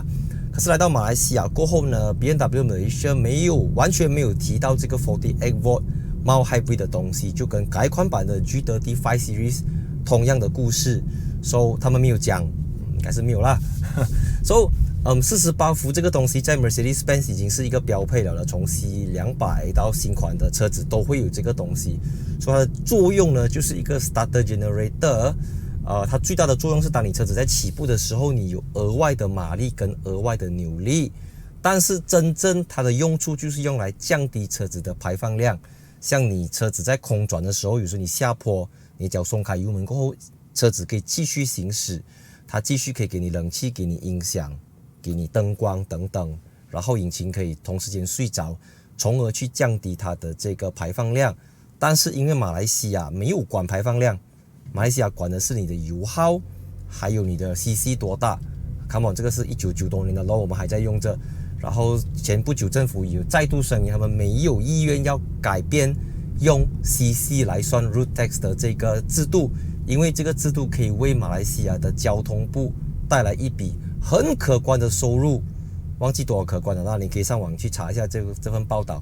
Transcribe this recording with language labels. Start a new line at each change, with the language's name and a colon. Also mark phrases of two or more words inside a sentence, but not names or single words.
Chinese: 可是来到马来西亚过后呢 ，BMW Malaysia 完全没有提到这个 48V
English: Mild Hybrid
Chinese: 的东西，就跟改款版的 G35 Series 同样的故事。So 他们没有讲，应该是没有啦。So 48伏这个东西在 Mercedes-Benz 已经是一个标配了，从 C200 到新款的车子都会有这个东西。所以它的作用呢，就是一个
English: starter generator。
Chinese: 它最大的作用是当你车子在起步的时候，你有额外的马力跟额外的扭力。但是真正它的用处就是用来降低车子的排放量。像你车子在空转的时候，有时候你下坡，你脚松开油门过后，车子可以继续行驶，它继续可以给你冷气，给你音响，给你灯光等等，然后引擎可以同时间睡着，从而去降低它的这个排放量。但是因为马来西亚没有管排放量，马来西亚管的是你的油耗，还有你的 CC 多大。
English: Come on，
Chinese: 这个是1990多年的 law， 我们还在用着。然后前不久政府有再度声明，他们没有意愿要改变用 CC 来算
English: road tax
Chinese: 的这个制度，因为这个制度可以为马来西亚的交通部带来一笔很可观的收入，忘记多少可观了，那你可以上网去查一下这份报道。